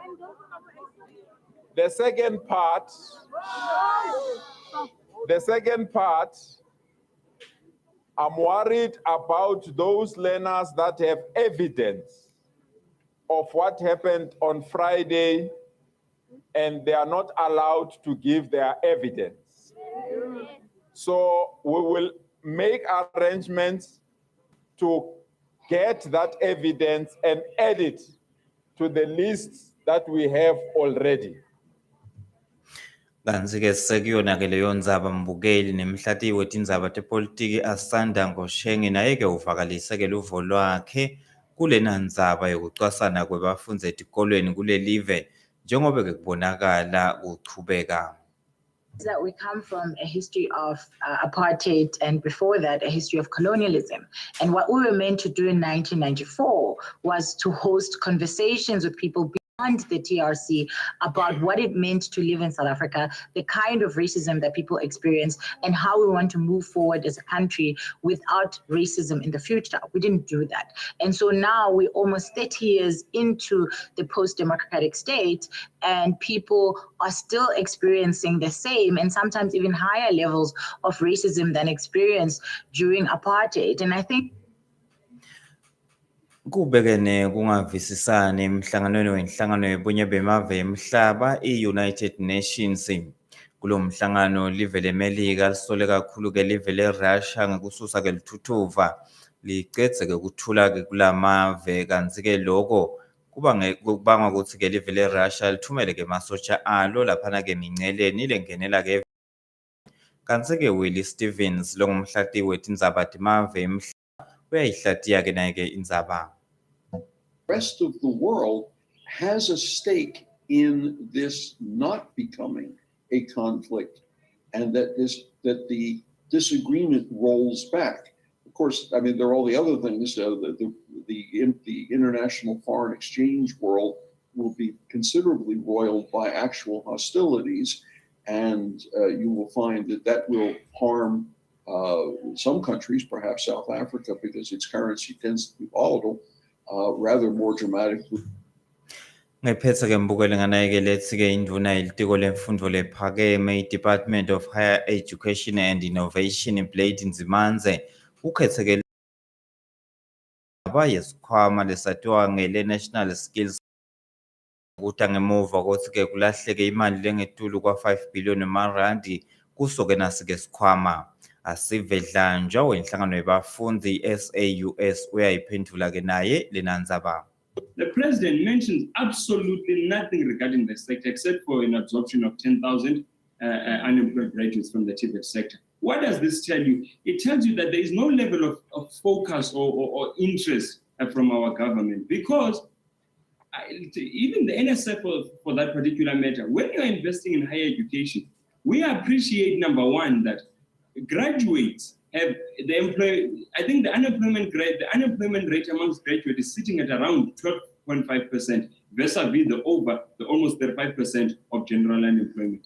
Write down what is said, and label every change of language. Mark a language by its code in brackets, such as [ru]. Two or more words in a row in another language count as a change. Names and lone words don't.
[en] The second part, I'm worried about those learners that have evidence of what happened on Friday and they are not allowed to give their evidence. So we will make arrangements to get that evidence and add it to the list that we have already. [ss] Kanzi-ke sekuyona-ke leyo ndzaba mbukeli nemhlati wetindzaba tepolitiki asanda Ngoshenge naye-ke uvakalise-ke luvo lwakhe kulena ndzaba yokucwasana kwebafundzi etikolweni kulelive njengobe-ke kubonakala kuchubeka. [en] That we come from a history of apartheid, and before that a history of colonialism, and what we were meant to do in 1994 was to host conversations with people beyond the TRC about what it meant to live in South Africa, the kind of racism that people experience, and how we want to move forward as a country without racism in the future. We didn't do that. And so now we're almost 30 years into the post-democratic state, and people are still experiencing the same and sometimes even higher levels of racism than experienced during apartheid. And I think [ss] Kubekene kungavisisani emhlanganweni wenhlangano yebunye bemave emhlaba i-United Nations. Kulo mhlangano live leMelika lisole kakhulu-ke live leRussia ngekususa-ke lithuthuva licedze-ke ukuthula-ke kulamave, kanti-ke lokho kubanga ukuthi-ke live leRussia lithumele-ke masosha alo laphana-ke eminceleni lengenela-ke. Kanti-ke Willie Stevens longumhlati wetindzaba temave emhlaba uyayihlatiya-ke naye-ke indzaba. [en] Rest of the world has a stake in this not becoming a conflict, and that the disagreement rolls back. Of course, I mean, there are all the other things. The international foreign exchange world will be considerably roiled by actual hostilities, and you will find that will harm some countries, perhaps South Africa, because its currency tends to be volatile, rather more dramatically. [ss] Ngephetha-ke mbukele nganaye-ke lethi-ke induna yelitiko lemfundo lephakeme i-Department of Higher Education and Innovation Blade Nzimanze ukhetheke yesikhwama lesatiwa ngele-National Skills ukuthi ngemuva kokuthi-ke kulahleke imali lengetulu kwa-5 billion marandi kusoke nasi-ke sikhwama. Asive Dlanjwa wenhlangano yebafundzi SAUS uyayiphendula-ke naye lena ndzaba. [en] The president mentions absolutely nothing regarding the sector except for an absorption of 10,000 unemployed graduates from the TVET sector. What does this tell you? It tells you that there is no level of focus or interest from our government, because even the NSF for that particular matter, when you're investing in higher education, we appreciate, number one, that graduates have I think the unemployment rate amongst graduates is sitting at around 12.5% vis-a-vis the almost 35% of general unemployment.